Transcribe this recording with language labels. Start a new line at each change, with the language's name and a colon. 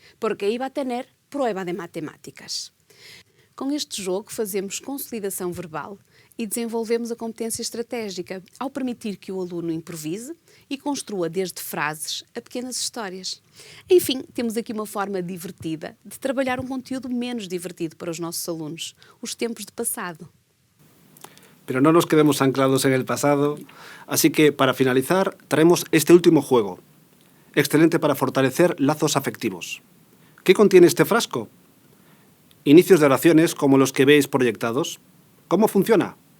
Spanish: Porque iba a tener prueba de matemáticas.
Portuguese: Com este jogo, fazemos consolidação verbal e desenvolvemos a competência estratégica ao permitir que o aluno improvise e construa desde frases a pequenas histórias. Enfim, temos aqui uma forma divertida de trabalhar um conteúdo menos divertido para os nossos alunos, os tempos de passado.
Spanish: Pero no nos quedemos anclados en el pasado, así que, para finalizar, traemos este último juego, excelente para fortalecer lazos afectivos. ¿Qué contiene este frasco? Inicios de oraciones como los que veis proyectados. ¿Cómo funciona?